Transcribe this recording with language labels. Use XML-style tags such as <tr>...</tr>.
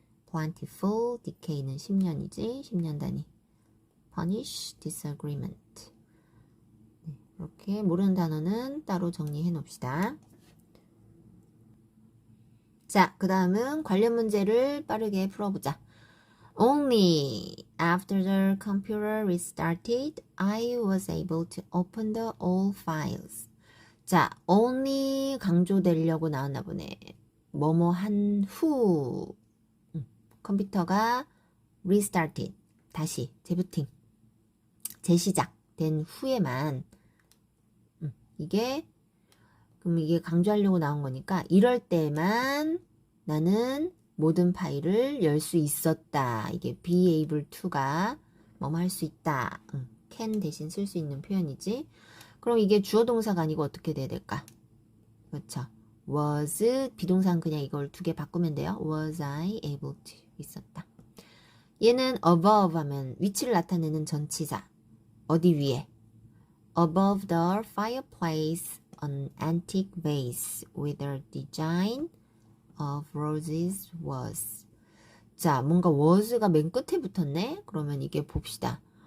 <en>plentiful, decay</en> <ko>는 10년이지 10년 단위.</ko> <en>punish, disagreement.</en> <ko>이렇게 모르는 단어는 따로 정리해 놓읍시다. 자, 그 다음은 관련 문제를 빠르게 풀어보자.</ko> <en>Only after the computer restarted, I was able to open the all files.</en> <ko>자, only 강조되려고 나왔나 보네. 뭐뭐 한 후 컴퓨터가 restarted, 다시 재부팅, 재시작된 후에만 그럼 이게 강조하려고 나온 거니까 이럴 때만 나는 모든 파일을 열 수 있었다. 이게</ko> <en>be able to</en> <ko>가 뭐뭐 할 수 있다. can 대신 쓸 수 있는 표현이지. 그럼 이게 주어 동사가 아니고 어떻게 돼야 될까? 그렇죠. was 비동사는 그냥 이걸 두 개 바꾸면 돼요.</ko> <en>was I able to</en> <ko>있었다. 얘는 above 하면 위치를 나타내는 전치사. 어디 위에?</ko> <en>Above the fireplace, an antique vase with a design of roses was.</en> <ko>자, 뭔가 was가 맨 끝에 붙었네? 그러면 이게 봅시다.</ko>